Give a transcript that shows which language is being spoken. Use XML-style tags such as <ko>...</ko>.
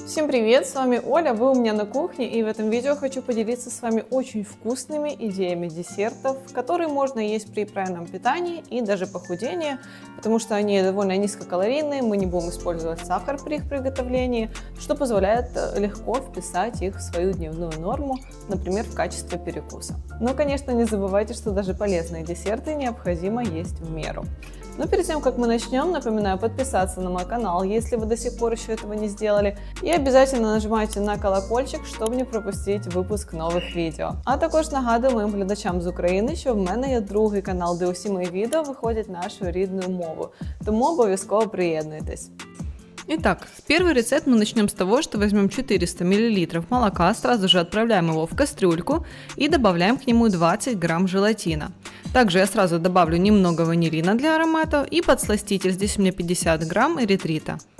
<ru>привет, с вами Оля, вы у меня на кухне, и в этом видео хочу поделиться с вами очень вкусными идеями десертов, которые можно есть при правильном питании и даже похудении, потому что они довольно низкокалорийные, мы не будем использовать сахар при их приготовлении, что позволяет легко вписать их в свою дневную норму, например, в качестве перекуса. Но, конечно, не забывайте, что даже полезные десерты необходимо есть в меру. Но перед тем, как мы начнем, напоминаю подписаться на мой канал, если вы до сих пор еще этого не сделали, и обязательно нажимайте на колокольчик,</ru> <uk>щоб не пропустити випуск нових відео. А також нагадую моїм глядачам з України, що в мене є другий канал, де усі мої відео виходять нашою рідною мовою, тому обов'язково приєднуйтесь.</uk> <ru>Итак, первый рецепт мы начнем с того, что возьмем 400 мл молока, сразу же отправляем его в кастрюльку и добавляем к нему 20 грамм желатина. Также я сразу добавлю немного ванилина для аромата и подсластитель, здесь у меня 50 грамм эритрита.</ru>